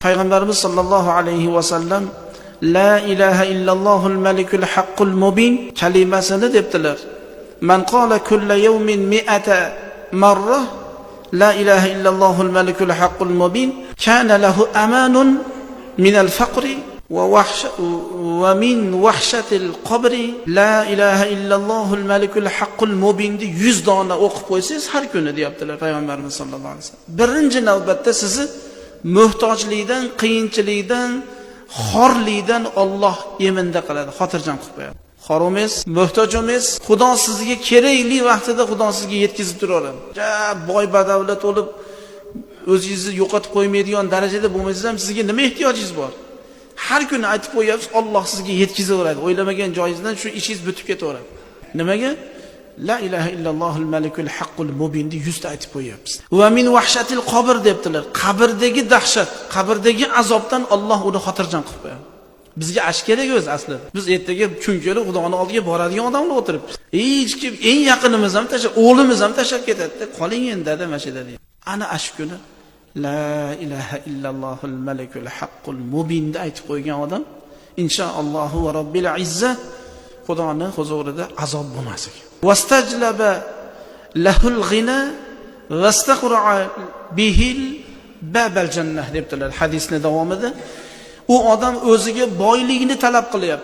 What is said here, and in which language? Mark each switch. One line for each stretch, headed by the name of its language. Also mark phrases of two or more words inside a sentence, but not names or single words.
Uzbek: Payg'ambarimiz
Arabic: صلى الله عليه وسلم لا إله إلا الله الملك الحق المبين
Uzbek: kalimasini debdilar.
Arabic: من قال كل يوم مائة مرة لا إله إلا الله الملك الحق المبين كان له أمان من الفقر ومن وحشة القبر لا إله إلا الله الملك الحق المبين
Uzbek: 100 dona o'qib qo'ysangiz har kuni deyaptilar Payg'ambarimiz sollallohu alayhi vasallam. Birinchi navbatda sizni muhtojlikdan, qiyinchilikdan, xorlikdan Alloh eminda qiladi, xotirjam qilib qo'yadi. Xor emas, muhtoj emas, Xudo sizga kerakli vaqtida Xudo sizga yetkazib turaveradi. Boy badavlat bo'lib o'zingizni yo'qotib qo'ymaydigan darajada bo'lmasa ham sizga nima ehtiyojingiz bor? Har kuni aytib qo'yapsiz, Alloh sizga yetkazaveradi. O'ylamagan joyingizdan shu ishingiz bitib ketaveradi. Nimaga?
Arabic: لا إله إلا الله الملك الحق المبين
Uzbek: 100 ta aytib qo'yapsiz.
Arabic: ومن وحشة القبر
Uzbek: debdilar. Qabrdagi dahshat, qabrdagi azobdan Alloh uni xotirjam qilib qo'yadi. Bizga ash kerak o'zi aslida. Biz ertaga kun kelib Xudoning oldiga boradigan odamlar o'tiribmiz. Hech kim eng yaqinimiz ham tashlab, o'g'limiz ham tashlab ketadi. Qoling endi dada mashida deydi. Ana ash kuni
Arabic: لا إله إلا الله الملك الحق المبين
Uzbek: da aytib qo'ygan odam inshaalloh
Arabic: ورب العزة
Uzbek: Xudoning huzurida azob bo'lmas ekan.
Arabic: واستجلب له الغنى واستقرع به باب الجنة
Uzbek: debdilar hadisning davomida. U odam o'ziga boylikni talab qilyapti.